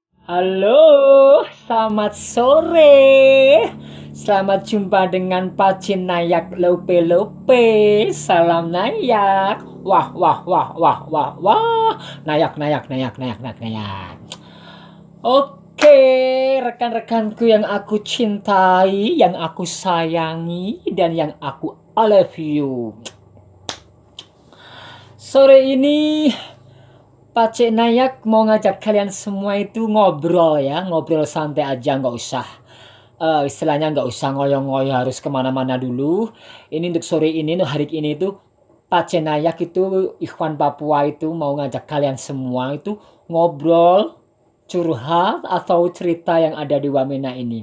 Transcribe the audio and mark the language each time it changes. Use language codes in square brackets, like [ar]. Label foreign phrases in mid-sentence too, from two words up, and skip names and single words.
[id] Halo, selamat sore. Selamat jumpa dengan Pak Nayak Lope Lope. Salam Nayak. Wah, wah, wah, wah, wah, wah. Nayak, nayak, nayak, nayak, nayak, nayak. Oke, rekan-rekanku yang aku cintai, yang aku sayangi, dan yang aku [en] love you. [id] Sore ini Pak Nayak mau ngajak kalian semua itu ngobrol ya, ngobrol santai aja, nggak usah istilahnya nggak usah ngoyo-ngoyo harus kemana-mana dulu. Ini untuk sore ini, untuk hari ini tuh Pak Nayak itu Ikhwan Papua itu mau ngajak kalian semua itu ngobrol, curhat atau cerita yang ada di Wamena ini.